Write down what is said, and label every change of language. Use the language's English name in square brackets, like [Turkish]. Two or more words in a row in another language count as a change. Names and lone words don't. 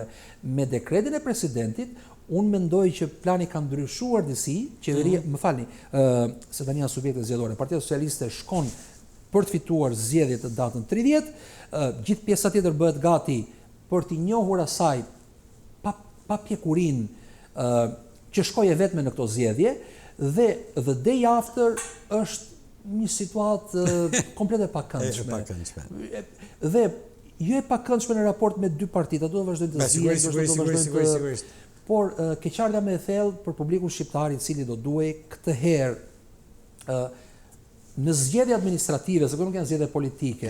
[Albanian] Me dekretin e presidentit, unë mendoj që plani ka ndryshuar disi, qeveria, më falni, se tani janë subjekte zgjedhore. Partia Socialiste shkon për të fituar zgjedhjet në datën 30, gjithë pjesa tjetër bëhet gati për t'i njohur asaj pa pjekurin që shkoje vetme në këto zgjedhje dhe [English] the day after [Albanian] është një situatë komplet e pakëndshme. Dhe jo e pakëndshme në raport me dy partitë, ato do vazhdojnë të zgjedhin, por keqardha më e thellë për publikun shqiptar i cili do duhej këtë herë në zgjedhje administrative, se nuk janë zgjedhje politike.